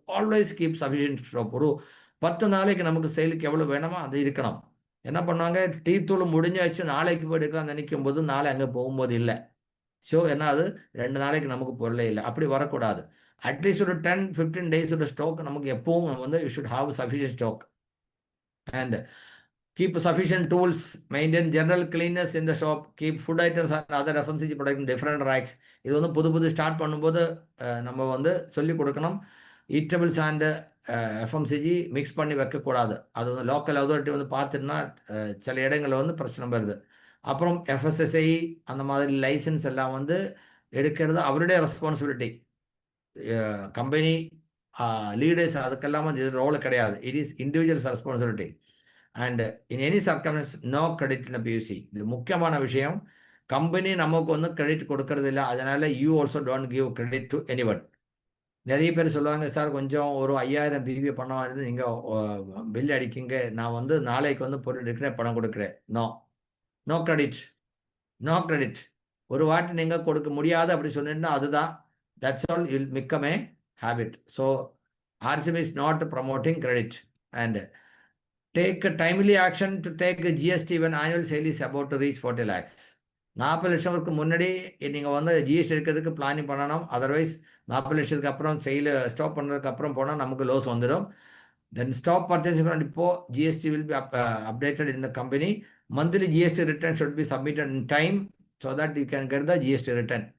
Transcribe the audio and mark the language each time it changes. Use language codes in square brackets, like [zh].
[en] Always keep sufficient stock. [ta] ஒரு 10 நாளைக்கு நமக்கு சேலுக்கு எவ்வளோ வேணுமோ அது இருக்கணும். என்ன பண்ணாங்க, டீ தூள் முடிஞ்சாச்சு, நாளைக்கு போய் எடுக்கலாம் நினைக்கும் போது நாளை அங்கே போகும்போது இல்லை. ஸோ என்ன அது 2 நாளைக்கு நமக்கு பொருளே இல்லை. அப்படி வரக்கூடாது. அட்லீஸ்ட் ஒரு 10-15 டேஸோட ஸ்டாக் நமக்கு எப்பவும் வந்து [en] You should have sufficient stock. And keep sufficient tools, maintain general cleanness in the shop, keep food items and other FMCG products in different racks. [ta] இது வந்து புது ஸ்டார்ட் பண்ணும்போது நம்ம வந்து சொல்லிக் கொடுக்கணும். ஈட்டபிள்ஸ் அண்ட் எஃப்எம்சிஜி மிக்ஸ் பண்ணி வைக்கக்கூடாது. அது வந்து லோக்கல் அதாரிட்டி வந்து பார்த்துட்டுனா சில இடங்களில் வந்து பிரச்சனை வருது. அப்புறம் எஃப்எஸ்எஸ்ஐ அந்த மாதிரி லைசன்ஸ் எல்லாம் வந்து எடுக்கிறது அவருடைய ரெஸ்பான்சிபிலிட்டி. கம்பெனி லீடர்ஸ் அதுக்கெல்லாம் வந்து இது ரோல் கிடையாது. [en] It is individuals responsibility. And in any circumstances no credit in PUC. [ta] இது முக்கியமான விஷயம். கம்பெனி நமக்கு வந்து கிரெடிட் கொடுக்கறது இல்லை. அதனால [en] You also don't give credit to anyone. [ta] நிறைய பேர் சொல்லுவாங்க, சார் கொஞ்சம் ஒரு 5000 பிபி பணம் வந்து நீங்கள் பில் அடிக்கிங்க, நான் வந்து நாளைக்கு வந்து பொருள் எடுக்கிறேன், பணம் கொடுக்குறேன். No, no credit, no credit. ஒரு வாட்டி நீங்கள் கொடுக்க முடியாது அப்படி சொன்னீங்கன்னா அதுதான், [en] That's all will become a habit. So RCM is not promoting credit. And take a timely action to take a GST when annual sale is about to reach 40 lakhs. [ta] 40 லட்சத்துக்கு முன்னாடி நீங்கள் வந்து ஜிஎஸ்டி எடுக்கிறதுக்கு பிளானிங் பண்ணணும். Otherwise 40 லட்சத்துக்கு அப்புறம் செயல் stop பண்ணுறதுக்கு அப்புறம் போனால் நமக்கு லோஸ் வந்துடும். [en] Then stop purchasing இப்போ GST will be updated in the company. Monthly GST return should be submitted in time so that you can get the GST return.